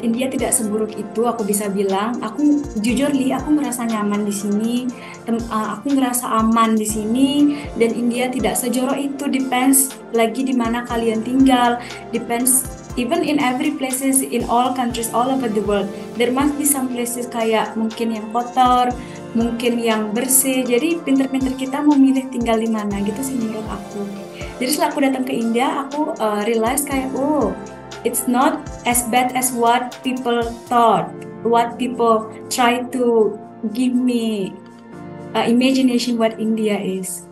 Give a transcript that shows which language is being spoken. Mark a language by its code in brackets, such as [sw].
[id] India tidak seburuk itu, aku bisa bilang. Aku jujur aku merasa nyaman di sini. Aku ngerasa aman di sini, dan India tidak sejorok itu. Depends lagi di mana kalian tinggal. [en] Depends even in every places in all countries all over the world. There must be some places [id] kayak mungkin yang kotor, mungkin yang bersih. Jadi pinter-pinter kita mau milih tinggal di mana gitu sih menurut aku. Jadi setelah aku datang ke India, aku realize kayak, oh, [en] it's not as bad as what people thought, what people try to give me imagination what India is.